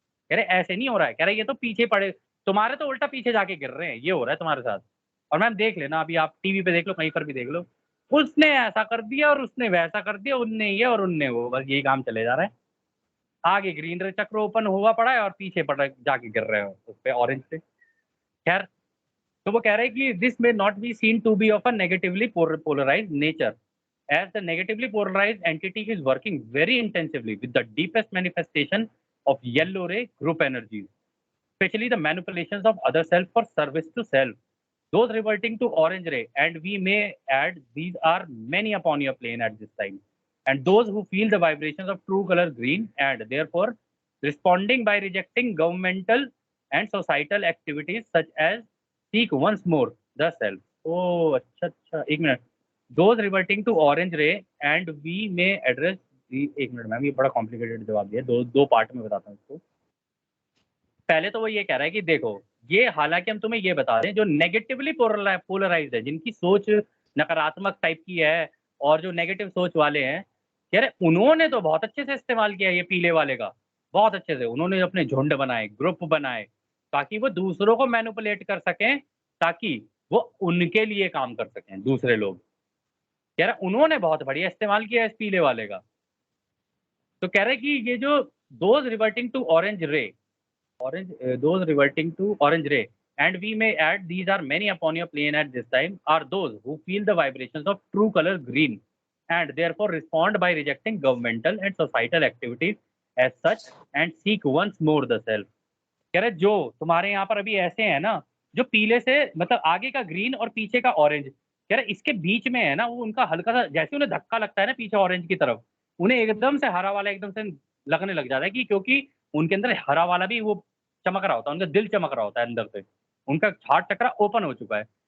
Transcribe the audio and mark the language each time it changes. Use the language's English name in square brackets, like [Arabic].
[Hindi] कह रहे ऐसे नहीं हो रहा है, कह रहे ये तो पीछे पड़े, तुम्हारे तो उल्टा पीछे जाके गिर रहे हैं, ये हो रहा है तुम्हारे साथ। और मैम देख लेना, अभी आप टीवी पे देख लो, कहीं पर भी देख लो, उसने ऐसा कर दिया और उसने वैसा कर दिया, उनने ये और उनने वो, बस यही काम चले जा रहा है। आगे ग्रीन रे चक्र ओपन हुआ पड़ा है और पीछे पड़ा जाके गिर रहे हो उस पे ऑरेंज पे। खैर, तो वो कह रहे हैं कि [English] This may not be seen to be of a negatively polarized nature as the negatively polarized entity is working very intensively with the deepest manifestation of yellow ray group energies, especially the manipulations of other self for service to self, those reverting to orange ray, and we may add these are many upon your plane at this time, and those who feel the vibrations of true color green and therefore responding by rejecting governmental and societal activities such as seek once more the self. [Hindi] Oh अच्छा, एक minute, [English] those reverting to orange ray and we may address the, [Hindi] एक minute ma'am ये बड़ा complicated जवाब दिया, दो दो part में बताता हूँ इसको। पहले तो वो ये कह रहा है कि देखो ये, हालांकि हम तुम्हें ये बता दें जो नेगेटिवली पोलराइज्ड है, जिनकी सोच नकारात्मक टाइप की है और जो नेगेटिव सोच वाले हैं, कह रहे उन्होंने तो बहुत अच्छे से इस्तेमाल किया ये पीले वाले का, बहुत अच्छे से उन्होंने अपने झुंड बनाए, ग्रुप बनाए, ताकि वो दूसरों को मैनिपुलेट कर सकें, ताकि वो उनके लिए काम कर सकें दूसरे लोग। कह रहा है उन्होंने बहुत बढ़िया इस्तेमाल किया है इस पीले वाले का। तो कह रहे हैं कि ये जो [English] Those reverting to orange ray, those reverting to orange ray, and we may add these are many upon your plane at this time, are those who feel the vibrations of true color green and therefore respond by rejecting governmental and societal activities as such and seek once more the self। [Hindi] कह रहे जो तुम्हारे यहाँ पर अभी ऐसे हैं ना, जो पीले से मतलब आगे का ग्रीन और पीछे का ऑरेंज, कह रहे इसके बीच में है ना, वो उनका हल्का सा जैसे उन्हें धक्का लगता है ना पीछे ऑरेंज की तरफ, उन्हें एकदम से हरा वाला एकदम से लगने लग जाता है, कि क्योंकि उनके अंदर हरा वाला भी वो चमक रहा होता है, उनका दिल चमक रहा होता है अंदर से, उनका हार्ट चक्र ओपन हो चुका है।